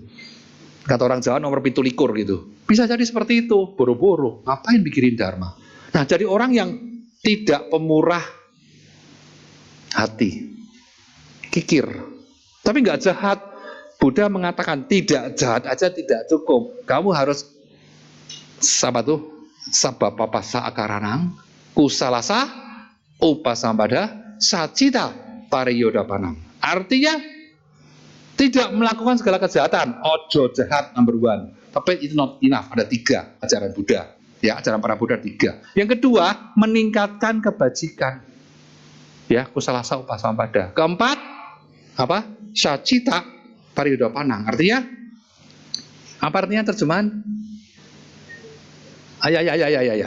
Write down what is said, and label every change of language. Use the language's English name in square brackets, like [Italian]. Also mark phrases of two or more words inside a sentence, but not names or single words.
[Indonesian] Kata orang Jawa nomor 17 gitu. Bisa jadi seperti itu, boro-boro. Ngapain mikirin Dharma? Nah, jadi orang yang tidak pemurah hati, kikir, tapi nggak jahat. Buddha mengatakan tidak jahat aja tidak cukup. Kamu harus apa tuh? [Pali] Sabapapasa akaranang, kusalasa, upasampada, sacita, pariyodapanang. [Indonesian] Artinya tidak melakukan segala kejahatan. Ojo jahat number 1. Tapi itu [English] not enough. [Indonesian] Ada 3 ajaran Buddha. Ya, ajaran para Buddha 3. Yang kedua, meningkatkan kebajikan. Ya, [Pali] kusalasa upasampada. [Indonesian] Keempat, apa? [Pali] Sacita pariyodapanang. [Indonesian] Artinya apa artinya terjemahan? Ya.